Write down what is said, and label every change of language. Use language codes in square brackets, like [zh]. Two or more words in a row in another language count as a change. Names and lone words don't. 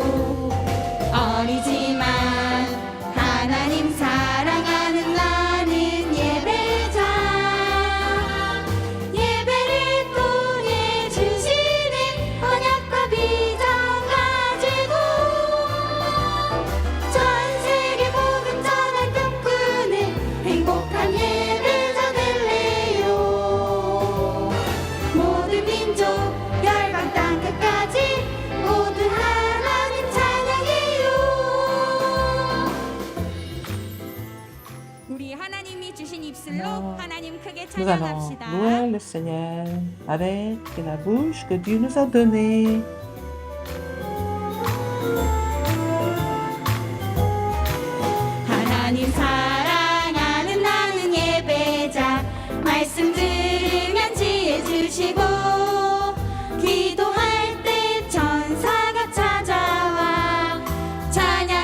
[ko] 어리지만 하나님 사랑하는 나는 예배자 예배를 통해 주시는 언약과 비전 가지고 전 세계 복음 전할 꿈꾸는 행복한 예배자 될래요. 모든 민족 열방 땅 끝까지 모두 하나님 찬양해요. 우리 하나님이 주신 입술로 하나님 크게 [fr] Nous allons [ko] 찬양합시다. [fr] louer le Seigneur avec la bouche que Dieu nous a donnée. [ko] 하나님 사랑하는 나는 예배자 말씀 들으면 지혜 주시고 기도할 때 천사가 찾아와 찬양